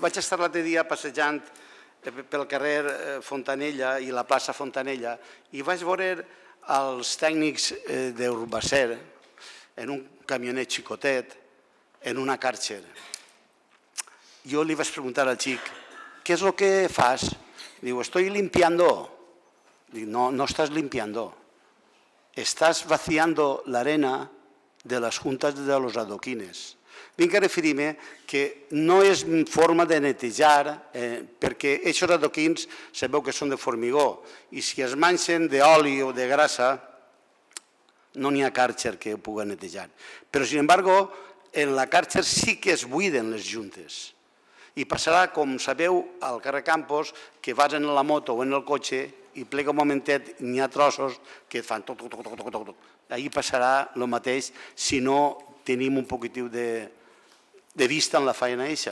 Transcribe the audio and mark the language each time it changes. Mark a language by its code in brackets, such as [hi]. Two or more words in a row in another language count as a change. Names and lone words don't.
[ca] Vaig estar l'altre dia passejant pel carrer Fontanella i la plaça Fontanella i vaig veure els tècnics d'Urbacer en un camionet xicotet, en una Karcher. Jo li vaig preguntar al xic, [es] ¿qué es lo que fas? [ca] Diu, [es] estoy limpiando. Dic, no estás limpiando. Estás vaciando la arena de les juntes de los adoquines. [ca] Vinc a referir-me que no és forma de netejar, perquè aquests adoquins sabeu que són de formigó i si es manxen d'oli o de grassa no n'hi ha Karcher que ho pugui netejar. Però, [es] sin embargo, [ca] en la Karcher sí que es buiden les juntes. I passarà, com sabeu, al carrer Campos, que vas en la moto o en el cotxe i plega un momentet, n'hi ha trossos que fan toc, toc, toc, toc, toc. Ahir passarà el mateix si no tenim un poquitiu de vista en la feina eixa.